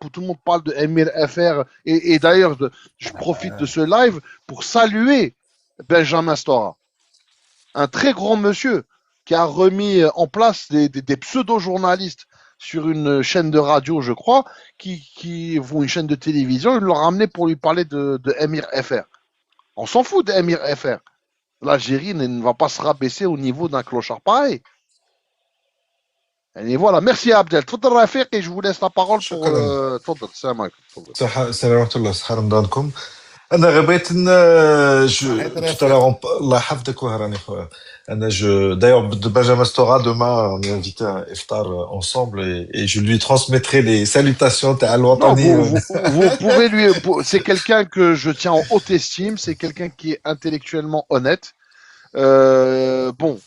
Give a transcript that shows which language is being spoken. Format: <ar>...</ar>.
<fr>Tout le monde parle de Emir FR. Et d'ailleurs, je profite de ce live pour saluer Benjamin Stora, un très grand monsieur qui a remis en place des pseudo-journalistes sur une chaîne de radio, je crois, qui vont une chaîne de télévision. Il l'a ramené pour lui parler de Emir FR. On s'en fout d'Emir FR. L'Algérie ne va pas se rabaisser au niveau d'un clochard pareil. Et voilà, merci Abdel.</fr> <ar>تفضل رفيق</ar> <fr>et je vous laisse la parole pour</fr> <ar>شكرا. تفضل السلام عليكم تفضل. السلام ورحمة الله، صحة رمضانكم. أنا غير بغيت صحيت</ar> <fr>tout à</fr> <ar>رفيق. l'heure, الله يحفظك وهراني خويا.</ar> <fr>D'ailleurs, de Benjamin Stora, demain, on est invité à un iftar ensemble et je lui transmettrai les salutations تاع Non,</fr> <ar>الوطني.</ar> <fr>vous pouvez lui. C'est quelqu'un que je tiens en haute estime. C'est quelqu'un qui est intellectuellement honnête. Bon,</fr>